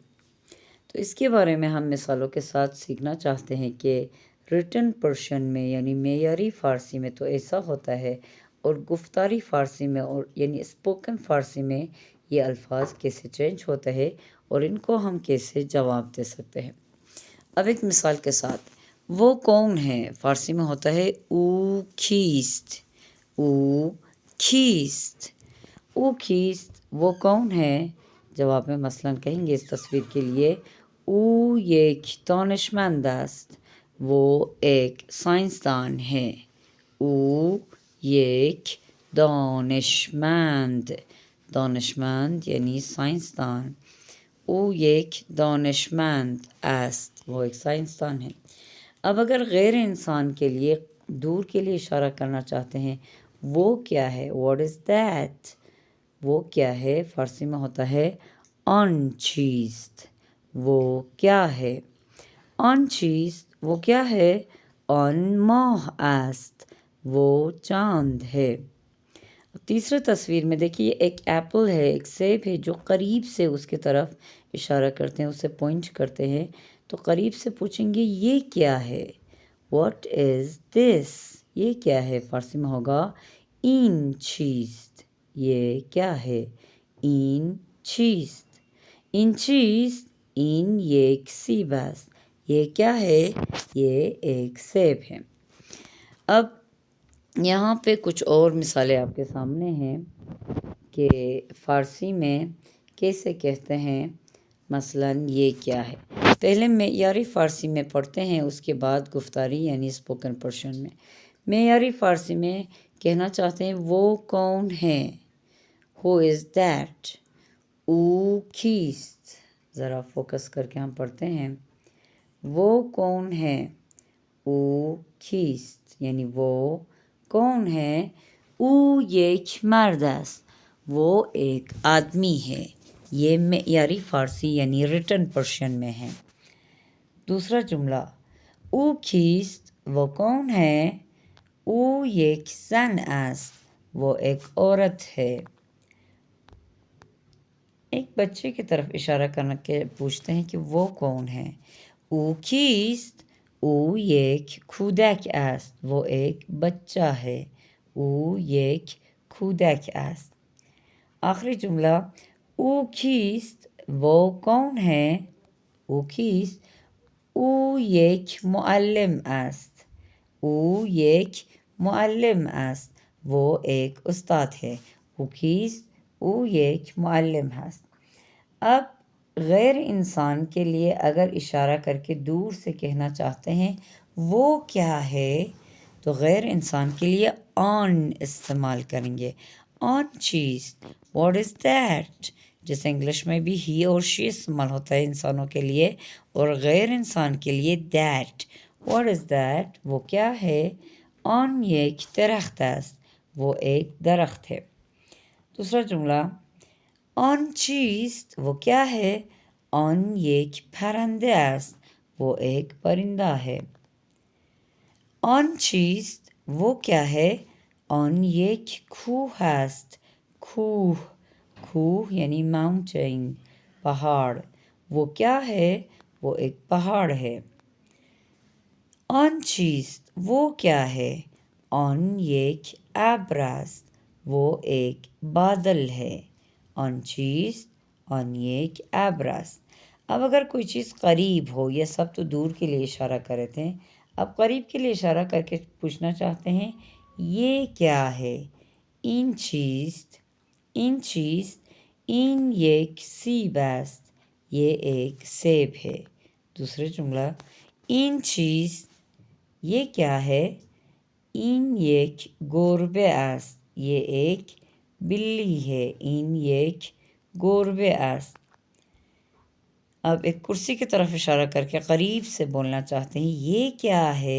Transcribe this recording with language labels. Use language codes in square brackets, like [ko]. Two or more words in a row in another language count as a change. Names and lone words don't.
[ur] تو اس کے بارے میں ہم مثالوں کے ساتھ سیکھنا چاہتے ہیں کہ [en] written Persian [ur] میں یعنی معیاری فارسی میں تو ایسا ہوتا ہے، اور گفتاری فارسی میں اور یعنی اسپوکن فارسی میں یہ الفاظ کیسے چینج ہوتا ہے اور ان کو ہم کیسے جواب دے سکتے ہیں۔ اب ایک مثال کے ساتھ، وہ کون ہے فارسی میں ہوتا ہے [fa] او کیست، [ur] او [fa] کیست، او کیست [ur] وہ کون ہے، جواب میں مثلاً کہیں گے اس تصویر کے لیے [fa] او یک دانشمند است، [ur] وہ ایک سائنسدان ہے، [fa] او یک دانشمند، دانشمند [ur] یعنی سائنسدان، [fa] او یک دانشمند است، [ur] وہ ایک سائنسدان ہے۔ اب اگر غیر انسان کے لیے دور کے لیے اشارہ کرنا چاہتے ہیں، وہ کیا ہے، [en] what is that, [ur] وہ کیا ہے فارسی میں ہوتا ہے [fa] آن چیز، [ur] وہ کیا ہے، آن چیز وہ کیا ہے، [fa] آن ماہ است، [ur] وہ چاند ہے۔ تیسرے تصویر میں دیکھیے ایک ایپل ہے، ایک سیب ہے، جو قریب سے اس کی طرف اشارہ کرتے ہیں، اسے پوائنٹ کرتے ہیں، تو قریب سے پوچھیں گے یہ کیا ہے، [en] what is this, [ur] یہ کیا ہے، فارسی میں ہوگا [fa] این چیز، [ur] یہ کیا ہے، [fa] این چیز، این چیز، این یک سیب است، [ur] یہ کیا ہے، یہ ایک سیب ہے۔ اب یہاں پہ کچھ اور مثالیں آپ کے سامنے ہیں کہ فارسی میں کیسے کہتے ہیں، مثلاً یہ کیا ہے، پہلے معیاری فارسی میں پڑھتے ہیں، اس کے بعد گفتاری یعنی [en] spoken Persian [ur] میں۔ معیاری فارسی میں کہنا چاہتے ہیں وہ کون ہے، [en] who is that, [fa] او کیست، [ur] ذرا فوکس کر کے ہم پڑھتے ہیں، وہ کون ہے، [fa] او کیست [ur] یعنی وہ کون ہے، [fa] او یک مرد است، [ur] وہ ایک آدمی ہے، یہ معیاری فارسی یعنی [en] written Persian [ur] میں ہے۔ دوسرا جملہ، [fa] او کیست [ur] وہ کون ہے، [fa] او یک زن است، [ur] وہ ایک عورت ہے۔ ایک بچے کی طرف اشارہ کرنا کے پوچھتے ہیں کہ وہ کون ہے، [fa] او کیست، او یک کودک است، [ur] وہ ایک بچہ ہے، [fa] او یک کودک است۔ [ur] آخری جملہ، [fa] او کیست [ur] وہ کون ہے، [fa] او کیست، او یک معلم است، او یک معلم است، [ur] وہ ایک استاد ہے، [fa] او کیست، او یک معلم است۔ [ur] اب غیر انسان کے لیے اگر اشارہ کر کے دور سے کہنا چاہتے ہیں وہ کیا ہے تو غیر انسان کے لیے آن استعمال کریں گے، [fa] آن چیز، [en] what is that, [ur] جیسے انگلش میں بھی ہی اور شی استعمال ہوتا ہے انسانوں کے لیے اور غیر انسان کے لیے دیٹ. [en] what is that? [ur] وہ کیا ہے؟ [fa] آن یہ ایک درخت است، [ur] وہ ایک درخت ہے. دوسرا جملہ [fa] آن چیست [ur] وہ کیا ہے؟ [fa] آن یک پرنده است، [ur] وہ ایک پرندہ ہے. [fa] آن چیست [ur] وہ کیا ہے؟ [fa] آن یک کوه است، کوه، کوه [ur] یعنی ماؤنٹین، پہاڑ. وہ کیا ہے؟ وہ ایک پہاڑ ہے. [fa] آن چیست [ur] وہ کیا ہے؟ [fa] آن یک ابر است، [ur] وہ ایک بادل ہے. [fa] آن چیست آن یک ابر است. [ur] اب اگر کوئی چیز قریب ہو، یہ سب تو دور کے لیے اشارہ کر رہے تھے، اب قریب کے لیے اشارہ کر کے پوچھنا چاہتے ہیں یہ کیا ہے؟ [fa] این چیست، این چیست، این یک سیب است، [ur] یہ ایک سیب ہے. دوسرا جملہ [fa] این چیست [ur] یہ کیا ہے؟ [fa] این یک گربه است، [ur] یہ ایک بلی ہے. [fa] این یک گربه است. [ur] اب ایک کرسی کی طرف اشارہ کر کے قریب سے بولنا چاہتے ہیں یہ کیا ہے؟